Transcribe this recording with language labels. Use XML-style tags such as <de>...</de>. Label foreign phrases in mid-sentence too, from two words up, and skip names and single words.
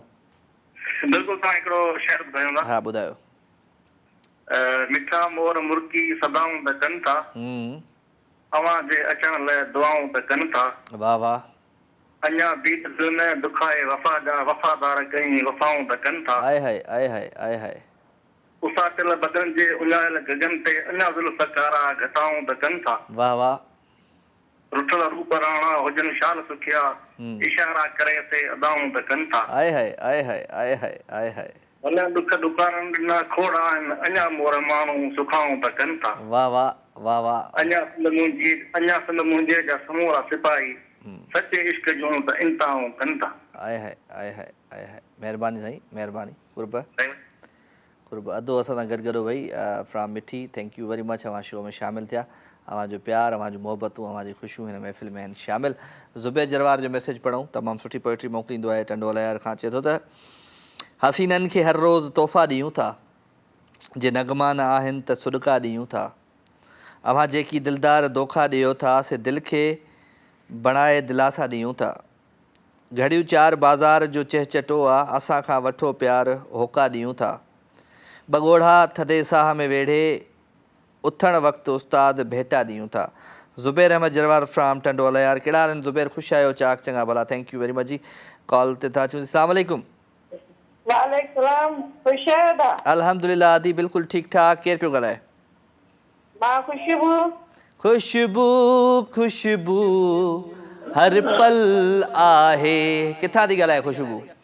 <sd>बिल्कुलु तव्हां हिकिड़ो शेर ॿुधायो न। हा ॿुधायो। मिठा मोर मुर्की सदाऊं त कनि था अवां जे अचण लाइ दुआऊं त कनि था। वाह वाह। अञा बीत दिलि में दुखाए वफ़ा जा वफ़ादार कई वफ़ाऊं त कनि था। आए हाय आए हाय आए हाय। उसाटियल बदन जे उञायल गगन ते अञा ज़ुल्फ़ कारा घटाऊं त कनि था। वाह वाह। रुठल रूप राणा हुजनि शाल सुखिया, इशारा करे ते अदाऊं त कनि था। आए हाय आए हाय आए हाय आए हाय। भले दुख दुकारनि ॾिना खोड़ा आहिनि, अञा मोर माण्हू सुखाऊं त कनि था। वाह वाह वाह वाह। अञा संद मुंहिंजे जा समूरा सिपाही सचे इश्क जूं त इंताऊं कनि था। आए हाय आए हाय आए हाय। महिरबानी साईं, महिरबानी। कुर्ब अधो असां सां गॾु भई फ्रॉम मिठी।</sd> <en>thank you very much.</en> <sd>अवां शो में शामिल थिया। अवां जो प्यार, अवां जूं मोहबतूं, अवां जी ख़ुशियूं हिन महफ़िल में आहिनि शामिल। ज़ुबैर जरवार जो मैसेज पढ़ूं, तमामु सुठी पोइट्री मोकिलींदो आहे। टंडोला यार खां चए थो त हसीननि खे हर रोज़ तोहफ़ा ॾियूं था, जे नगमा न आहिनि त सुॾका ॾियूं था। अव्हां जेकी दिलदार धोखा ॾियो था, से दिलि खे बणाए दिलासा ॾियूं था। घड़ियूं चार बाज़ार जो चहचटो आहे, असां खां वठो प्यार होका ॾियूं था। बॻोड़ा थधे साह में वेढ़े, उथण वक़्तु उस्ताद भेटा ॾियूं था। ज़ुबैर अहमद जरवार फ्राम टंडोला यार। कहिड़ा आहिनि ज़ुबैर? ख़ुशि आहियो? चाक चङा भला।</sd> <en>thank you very much</en> <sd>जी। कॉल ते था अचूं।</sd> <ar>السلام عليكم. وعليكم السلام.</ar> <sd>ख़ुशि आहियो ता? अल्हम्दुलिल्लाह आदी बिल्कुलु ठीकु ठाक। केरु पियो ॻाल्हाए? मां खुशबू। खुशबू खुशबू हर पल आहे। किथां थी ॻाल्हाए खुशबू?</sd>